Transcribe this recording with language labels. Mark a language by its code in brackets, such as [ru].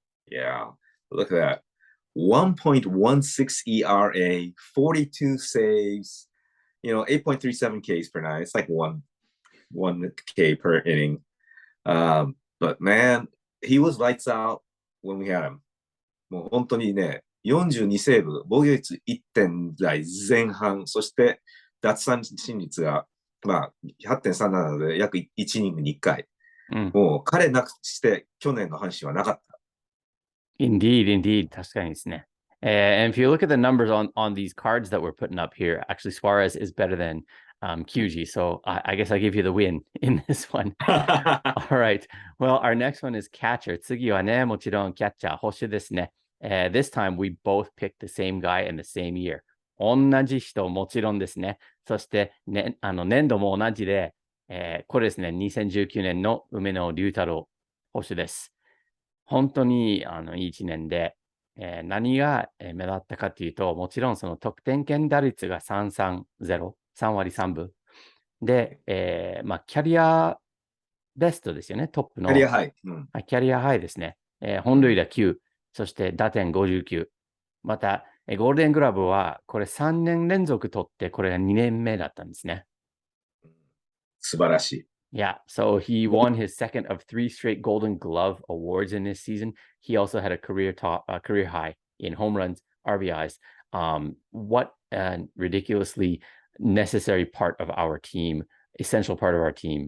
[en] Yeah. Look at that. 1.16 ERA, 42 saves, 8.37 Ks per nine. It's like 1K per inning. But man, he was lights out when we had him. [ja] もう本当にね、42セーブ、防御率 1. 点台前半、そして奪三振率が、8.37 なので約1イニングに1回。もう彼なくして去年の阪神はなかった。 [en] Indeed. [ja] 確かにですね。 [en] And if you look at the numbers on these cards that we're putting up here, actually Suarez is better than Kyuji. So I guess I give you the win in this one. All right. Well, our next one is catcher. [ja] 次はね、もちろんキャッチャー、保守ですね。 [en] This time we both picked the same guy in the same year. [ja] 同じ人もちろんですね。そして、ね、年度も同じで、これですね、2019年の梅野龍太郎保守です。本当にいい1年で、何が目立ったかというと、もちろんその得点圏打率が330、3割3分。で、キャリアベストですよね、トップの。キャリアハイ。キャリアハイですね。本塁打9、そして打点59。また、ゴールデングラブはこれ3年連続取って、これが2年目だったんですね。素晴らしい。 [en] Yeah, so he won his second of 3 straight Golden Glove awards in this season. He also had a career high in home runs, RBIs. What a ridiculously necessary part of our team, essential part of our team.